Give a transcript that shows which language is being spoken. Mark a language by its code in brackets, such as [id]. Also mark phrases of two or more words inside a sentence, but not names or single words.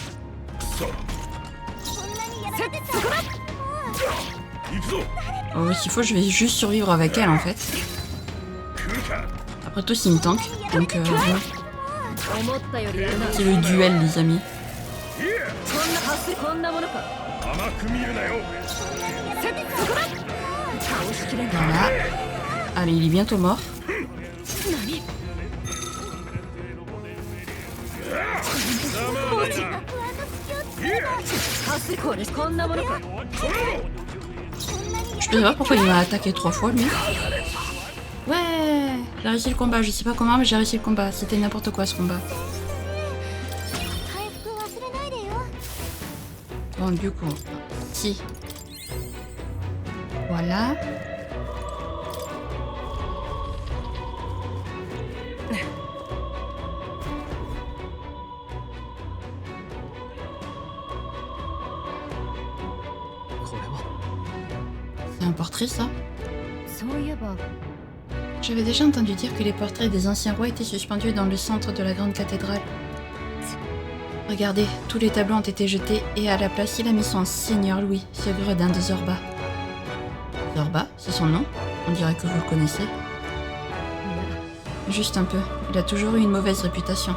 [ja] 行くぞ。 [fr] Oh, s'il faut, je vais juste survivre avec elle en fait. [ja] 来るか。 [fr] Après tout, c'est une tank. Donc, bon, [ja] 思ったよりやるな。 [fr] c'est le duel, les amis. [ja] こんなものか。甘く見るなよ。倒しきれんか。 [fr] Voilà. Allez, il est bientôt mort. [ja] かすりこれこんなものか。 [fr] Je sais pas pourquoi il m'a attaqué 3 fois lui. Ouais, j'ai réussi le combat. Je sais pas comment, mais j'ai réussi le combat. C'était n'importe quoi ce combat. [ja] 回復忘れないでよ [fr] Bon, du coup, si. Voilà. C'est un portrait ça? [ja] そういえば [fr] J'avais déjà entendu dire que les portraits des anciens rois étaient suspendus dans le centre de la grande cathédrale. Regardez, tous les tableaux ont été jetés et à la place il a mis son Seigneur Louis, ce gredin de Zorba. Zorba, c'est son nom? On dirait que vous le connaissez. Juste un peu, il a toujours eu une mauvaise réputation.